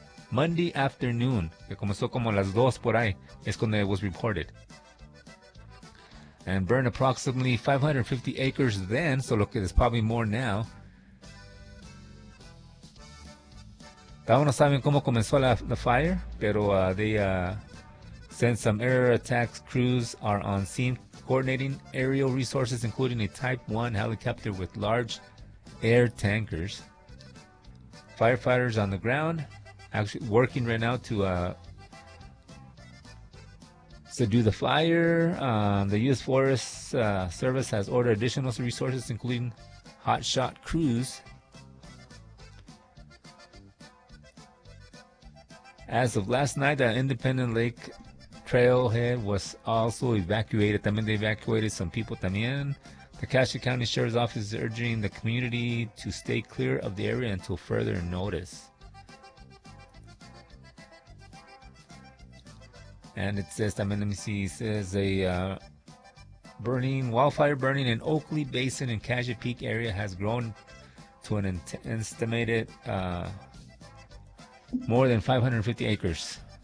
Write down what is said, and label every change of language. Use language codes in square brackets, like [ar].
[en] Monday afternoon, [es] que comenzó como las 2 por ahí, es cuando [en] it was reported. And burned approximately 550 acres then, so [es] lo que es [en] probably more now. [es] Todavía no saben cómo comenzó la [en] fire, [es] pero [en] they sent some air attack crews are on scene, coordinating aerial resources, including a Type 1 helicopter with large air tankers. Firefighters on the ground, actually working right now to subdue the fire. The U.S. Forest Service has ordered additional resources, including hotshot crews. As of last night, the Independent Lake Trailhead was also evacuated. [es] También [en] they evacuated some people [es] también. [en] The Cache County Sheriff's Office is urging the community to stay clear of the area until further notice. And it says, I mean, let me see, it says a wildfire burning in Oakley Basin in Cache Peak area has grown to an estimated more than 550 acres.